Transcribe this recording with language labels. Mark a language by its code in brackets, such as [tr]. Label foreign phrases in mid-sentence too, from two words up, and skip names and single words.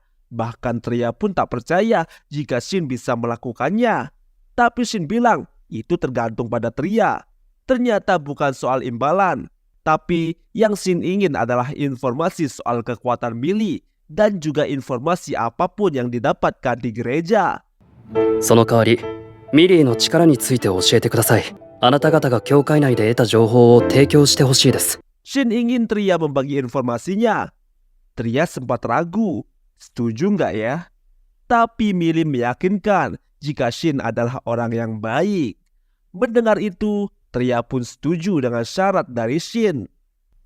[id] Bahkan Tria pun tak percaya jika Shin bisa melakukannya. Tapi Shin bilang itu tergantung pada Tria. Ternyata bukan soal imbalan, tapi yang Shin ingin adalah informasi soal kekuatan Millie dan juga informasi apapun yang didapatkan di gereja. [ja] その代わり、ミリーの力について教えてください。あなた方が教会内で得た情報を提供してほしいです。 [id] Shin ingin Tria membagi informasinya. Tria sempat ragu, setuju nggak ya? Tapi Millie meyakinkan jika Shin adalah orang yang baik. Mendengar itu, Tria pun setuju dengan syarat dari Shin.